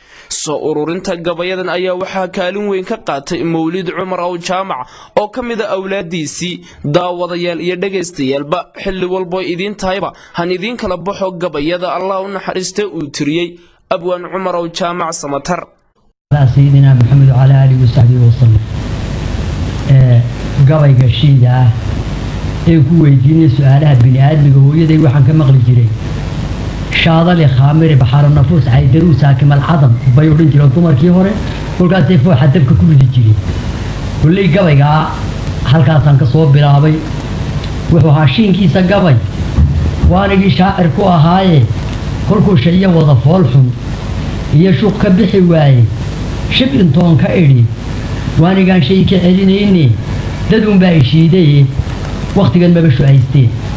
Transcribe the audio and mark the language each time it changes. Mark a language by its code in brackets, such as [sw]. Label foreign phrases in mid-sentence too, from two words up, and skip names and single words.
[so] Soo ururinta gabayadan ayaa waxaa kaalin weyn ka qaatay Mawlid Cumar Ow Jaamac oo ka mid ah awlaaddiisii. Daawadayaal iyo dhegaystayaalba, xilli walbo idiin tahayba, han idiin kala baxo gabayada Allah u naxariistay uu tiriyey Abwaan Cumar Ow Jaamac Samatar. [ar] على سيدنا محمد وعلى آله وصحبه وسلم. [so] Ee, gabayga shiida ah ee ku weydiinay su'aalaha bini'aadmiga, hooyaday waxaan ka maqli jiray, "Shaadale khaamire baxaro nafuus caydaruus haakimal cadam," bay odhan jireen dumarkii hore, kolkaasay fooxa dabka ku ridi jireen. Kulley gabayga halkaasaan ka soo bilaabay. Wuxuu ahaa shiinkiisa gabay, waanigii shaacir ku ahaaye, kolkuu shaiyo wada fool xun iyo shuuq ka bixi waaye, shib intoon ka idhi, waanigaan shay ka celinayne, dad unbaa ishiidaye, wakhtigan maba shu'aysteen.